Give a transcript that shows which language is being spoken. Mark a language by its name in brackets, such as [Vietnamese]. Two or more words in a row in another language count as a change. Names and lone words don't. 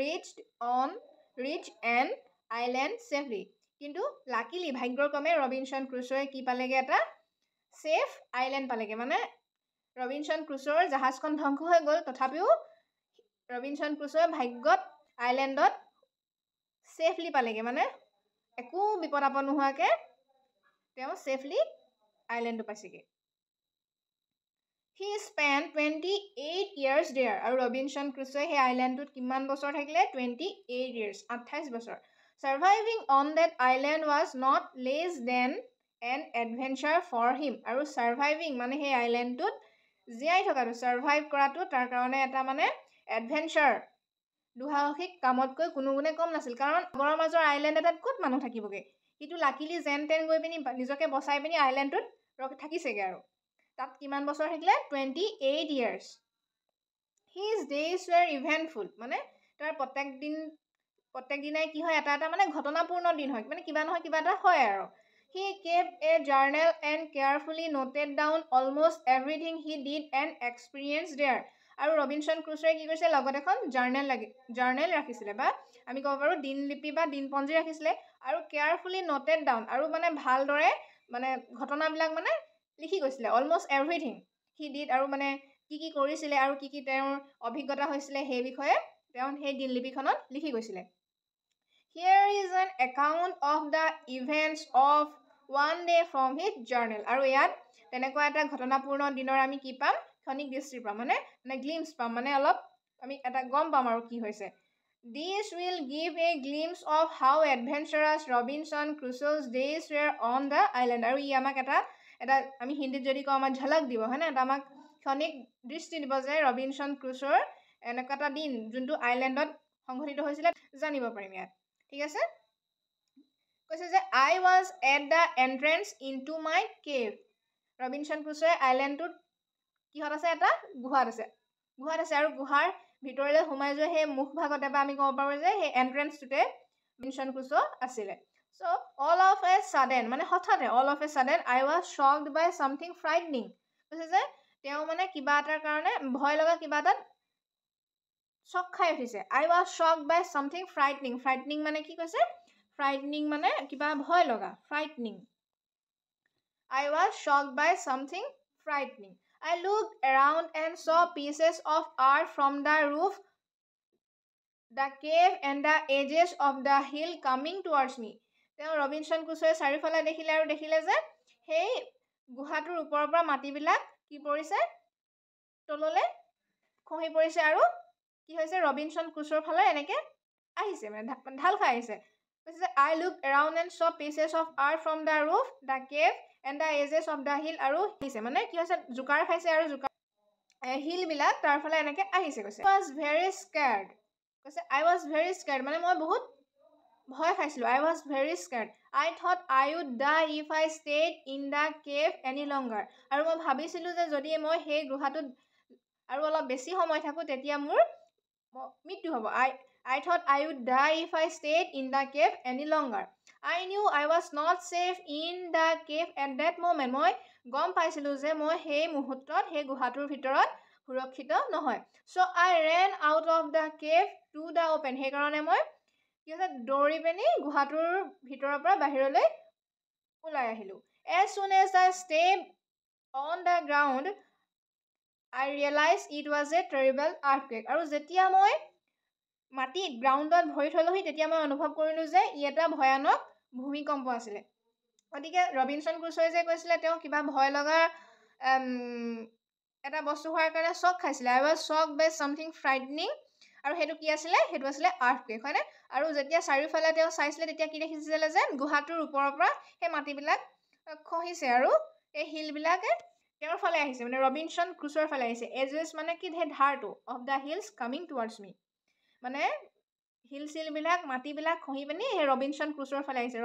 [English] reach an island safely [Assamese] কিন্তু লাকিলি ভাগ্যক্ৰমে ৰবিনসন ক্ৰুছোৱে কি পালেগৈ এটা [English] safe island [Assamese] পালেগৈ মানে ৰবিনসন ক্ৰুছোৰ জাহাজখন ধ্বংস হৈ গ'ল তথাপিও ৰবিনসন ক্ৰুছোৱে ভাগ্যত আইলেণ্ডত ছেফলি পালেগৈ মানে একো বিপদ আপদ নোহোৱাকৈ তেওঁ ছেফলি আইলেণ্ডটো পাইছেগৈ [English] He spent 28 years there [Assamese] আৰু ৰবিনসন ক্ৰুছোৱে সেই আইলেণ্ডটোত কিমান বছৰ থাকিলে [English] 28 years [Assamese] 28 বছৰ [English] Surviving on that island was not less than an adventure for him [Assamese] আৰু surviving মানে সেই আইলেণ্ডটোত জীয়াই থকাটো সাৰ্ভাইভ কৰাটো তাৰ কাৰণে এটা মানে এডভেঞ্চাৰ দুঃসাহসিক কামতকৈ কোনো গুণে কম নাছিল কাৰণ সাগৰৰ মাজৰ আইলেণ্ড এটাত ক'ত মানুহ থাকিবগৈ কিন্তু লাকিলি যেন তেন গৈ পিনি নিজকে বচাই পিনি আইলেণ্ডটোত থাকিছেগৈ আৰু তাত কিমান বছৰ থাকিলে [English] 28 years His days were eventful [Assamese] মানে তাৰ প্ৰত্যেক দিনাই কি হয় এটা মানে ঘটনাপূৰ্ণ দিন হয় মানে কিবা নহয় কিবা এটা হয় আৰু [English] He kept a journal and carefully noted down almost everything he did and experienced there [Assamese] আৰু ৰবিনসন ক্ৰুছোৱে কি কৰিছে লগত এখন জাৰ্নেল ৰাখিছিলে বা আমি ক'ব পাৰোঁ দিনলিপি বা দিনপঞ্জী ৰাখিছিলে আৰু [English] carefully noted down [Assamese] আৰু মানে ভালদৰে মানে ঘটনাবিলাক মানে লিখি গৈছিলে [English] almost everything he did [Assamese] আৰু মানে কি কৰিছিলে আৰু কি তেওঁৰ অভিজ্ঞতা হৈছিলে সেই বিষয়ে তেওঁ সেই দিনলিপিখনত লিখি গৈছিলে [English] Here is an account of the events of one day from his journal [Assamese] আৰু ইয়াত তেনেকুৱা এটা ঘটনাপূৰ্ণ দিনৰ আমি কি পাম ক্ষণিক দৃষ্টি পাম মানে গ্লিম্পছ পাম মানে অলপ আমি এটা গম পাম আৰু কি হৈছে [English] This will give a glimpse of how adventurous Robinson Crusoe's days were on the island [Assamese] আৰু ই আমাক এটা আমি হিন্দীত যদি কওঁ আমাৰ ঝলক দিব হয় না এটা আমাক ক্ষণিক দৃষ্টি দিব যে ৰবিনসন ক্ৰুছোৰ এনেকুৱা এটা দিন যোনটো আইলেণ্ডত সংঘটিত হৈছিলে জানিব পাৰিম ইয়াত ঠিক আছে কৈছে যে [English] I was at the entrance into my cave [Assamese] ৰবিনসন ক্ৰুছোৱে আইলেণ্ডটোত কিহত আছে এটা গুহাত আছে আৰু গুহাৰ ভিতৰলৈ সোমাই যোৱা সেই মুখভাগতে বা আমি ক'ব পাৰোঁ যে সেই এণ্ট্ৰেঞ্চটোতে ৰবিনসন ক্ৰুছো আছিলে [English] So all of a sudden [Assamese] মানে হঠাতে [English] all of a sudden I was shocked by something frightening [Assamese] কৈছে যে তেওঁ মানে কিবা এটাৰ কাৰণে ভয় লগা কিবা এটাত চক খাই উঠিছে [English] I was shocked by something frightening [Assamese] মানে কি কৈছে [English] frightening [Assamese] মানে কিবা ভয় লগা [English] frightening I was shocked by something frightening I looked around and saw pieces of earth from the roof the cave and the edges of the hill coming towards me [Assamese] তেওঁ ৰবিনসন ক্ৰুছোৱে চাৰিওফালে দেখিলে যে সেই গুহাটোৰ ওপৰৰ পৰা মাটিবিলাক কি পৰিছে তললৈ খহি পৰিছে আৰু কি হৈছে ৰবিনসন ক্ৰুছোৰ ফালে এনেকৈ আহিছে মানে ঢাল খাই আহিছে কৈছে [English] I looked around and saw pieces of earth from the roof, the cave, and the edges of the hill. [Assamese] আৰু আহিছে মানে কি হৈছে জোকাৰ খাইছে আৰু জোকাৰ হিলবিলাক তাৰ ফালে এনেকৈ আহিছে কৈছে [English] I was very scared. [Assamese] কৈছে [English] I was very scared [Assamese] মানে মই বহুত ভয় খাইছিলোঁ. [English] I was very scared. I thought I would die if I stayed in the cave any longer. [Assamese] আৰু মই ভাবিছিলোঁ যে যদি মই সেই গুহাটোত আৰু অলপ বেছি সময় থাকোঁ তেতিয়া মোৰ মৃত্যু হ'ব. [English] I thought I would die if I stayed in the cave any longer. I knew I was not safe in the cave at that moment. [Assamese] মই গম পাইছিলোঁ যে মই সেই মুহূৰ্তত সেই গুহাটোৰ ভিতৰত সুৰক্ষিত নহয়. [English] So I ran out of the cave to the open. [Assamese] সেইকাৰণে মই কি হৈছে দৌৰি পিনি গুহাটোৰ ভিতৰৰ পৰা বাহিৰলৈ ওলাই আহিলোঁ. [English] As soon as I stepped on the ground, I realized it was a terrible earthquake. [Assamese] আৰু যেতিয়া মই মাটিত গ্ৰাউণ্ডত ভৰি থলোহি তেতিয়া মই অনুভৱ কৰিলোঁ যে ই এটা ভয়ানক ভূমিকম্প আছিলে. গতিকে ৰবিনসন ক্ৰুছ'য়ে যে কৈছিলে তেওঁ কিবা ভয় লগা এটা বস্তু হোৱাৰ কাৰণে শ্বক খাইছিলে. [English] I was shocked by something frightening. [Assamese] আৰু সেইটো কি আছিলে সেইটো আছিলে আৰ্থকুৱেক হয়নে. আৰু যেতিয়া চাৰিওফালে তেওঁ চাইছিলে তেতিয়া কি দেখিছিলে যে গুহাটোৰ ওপৰৰ পৰা সেই মাটিবিলাক খহিছে আৰু এই হিলবিলাকে তেওঁৰ ফালে আহিছে মানে ৰবিনসন ক্ৰুছ'ৰ ফালে আহিছে. এজেছ মানে কি সেই ধাৰটো [English] of the hills coming towards me [Assamese] মানে হিল চিলবিলাক মাটিবিলাক খহি পিনি সেই ৰবিনসন ক্ৰুছ'ৰ ফালে আহিছে.